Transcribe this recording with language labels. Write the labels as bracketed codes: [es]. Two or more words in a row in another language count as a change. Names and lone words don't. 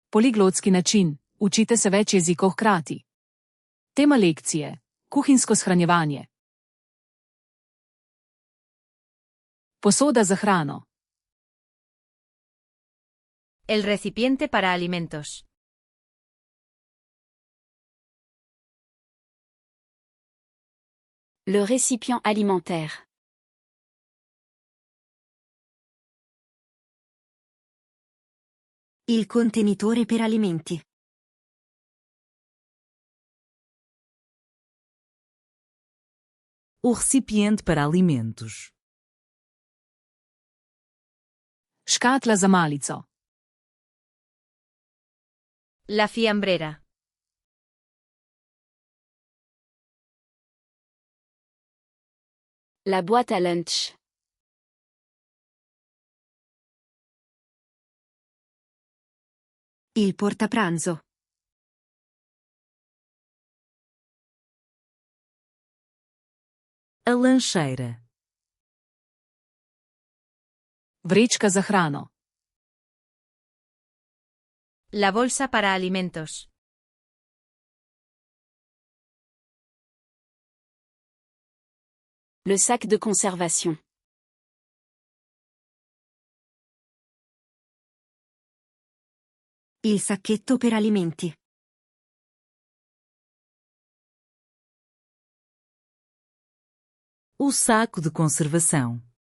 [sl] Poliglotski način, učite se več jezikov hkrati. Tema lekcije: kuhinjsko shranjevanje. Posoda za hrano. [es] El recipiente para alimentos. [fr] Le récipient alimentaire. [it] Il contenitore per alimenti. [pt] O recipiente para alimentos. [sl] Škatla za malico. [es] La fiambrera. [fr] La boîte à lunch. [it] Il portapranzo. [pt] A lancheira. [sl] Vrečka za hrano. [es] La bolsa para alimentos. [fr] Le sac de conservation. [it] Il sacchetto per alimenti. [pt] O saco de conservação.